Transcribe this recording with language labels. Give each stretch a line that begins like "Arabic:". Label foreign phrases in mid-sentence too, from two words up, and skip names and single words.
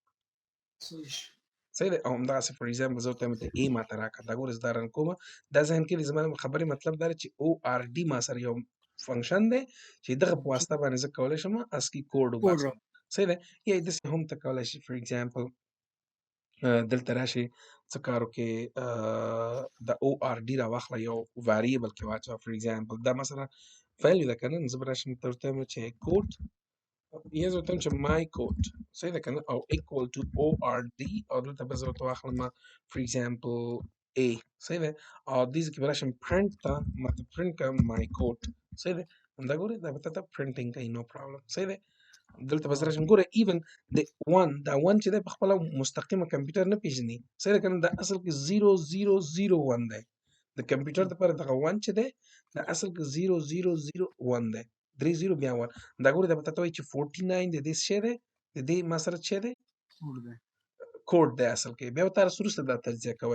Pashto: صحیح دی او همدغسې
English: for example
Pashto: زه ورته وایم ته A ما ته راکړه دا ګوره زه دا رن کومه دا ذهن کې دی زما د خبرې مطلب دا دی چې ORD ما سره یو فنکشن دی چې دغه په واسطه باندې زه کولی شم
English: ASCII code
Pashto: وباسم صحیح دی یا داسې هم ته کولی شي
English: for example
Pashto: دلته راشي څه کار وکړې د ORD راواخله یو ویریبل کې واچوه
English: for example
Pashto: دا مثلا ویلیو ده که نه زه به راشم ته ورته وایم چې کوډ یا زه ورته وایم چې
English: my code
Pashto: صحیح ده که نه او
English: equal to ORD
Pashto: او دلته به زه ورته واخلم
English: for example
Pashto: A صحیح ده او دې کې براشم print ته ماته print کا
English: my code
Pashto: صحیح ده دا ګوره دا به ته printing کوي
English: no problem
Pashto: صحیح ده دلته بس راشم ګوره even د 1 دا 1 چې ده په خپل مستقیمه کمپیوټر نه پیژني صحیح ده کنه دا اصل کې 0001 ده د کمپیوټر لپاره دغه 1 چې ده دا اصل کې 0001 ده 30 بیا 1 دا ګوره دا به ته وایي چې 49 د دې څه ده د دې ما سره څه ده کوډ دی اصل کې بیا تاسو وروسته دا تجزیه کوئ